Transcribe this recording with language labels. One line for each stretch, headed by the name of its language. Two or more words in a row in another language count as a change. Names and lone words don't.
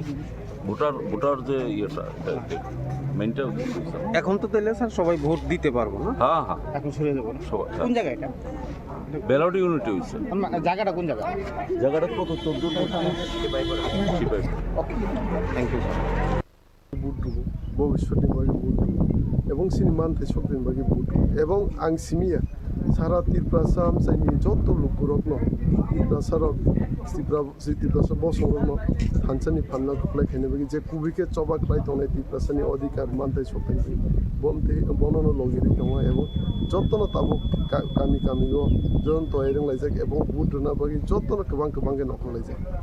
Bangla: ভোটার যে ইয়েটা মেনটা এখন তো তাহলে স্যার সবাই ভোট দিতে পারবো না হ্যাঁ হ্যাঁ এখন সরে যাবো না সবাই কোন জায়গা এটা
English: ballot unity
Bangla: হয়েছে জায়গাটা কোন জায়গা জায়গাটা কত 14 সিপাই
English: thank you sir
Kok Borok: बुट दुबो भविष्यनि बागै बुट दुबो एबं सिनि मानथाय सक्तिनि बागै बुट एबं आं सिमिया सारा तिरप्रासा आमसाइनि जत लुकुरकनो तिरप्रासारक तिरप्रासा बसंरकनो हानसानि फानना खुलायखायनो बागै जे कुबिके चबा ख्लाय तंनाय तिरप्रासानि अधिकार मानथाय सक्तिनि बमते बननो लगिरि दङ एबं जतनो ताबो गामि गामिगो जन तयरं लायजाक एबं बुट रना बागै जतनो गोबां नखलायजाक